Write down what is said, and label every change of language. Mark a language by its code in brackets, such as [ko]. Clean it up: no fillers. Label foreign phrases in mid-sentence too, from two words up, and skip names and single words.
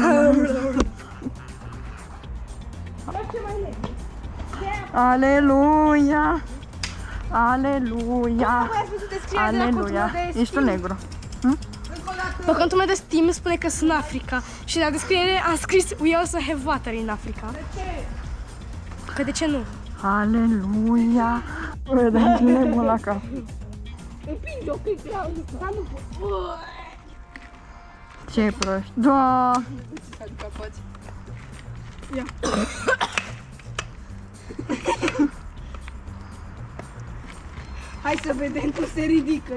[ro] Aleluia! Aleluia! Voi ați văzut descrierea de la contul Aleluia! meu de Ești un Steam? negru. Pe contul meu de Steam spune că sunt în Africa. Și la descriere am scris [en] We also have water in Africa. [ro] De ce? Că de ce nu? Aleluia! Bă, dar ce nebun la cap. Împinge-o că e grea. Dar nu pot. Ce proști. Da! Adică poți. Hai să vedem cum se ridică.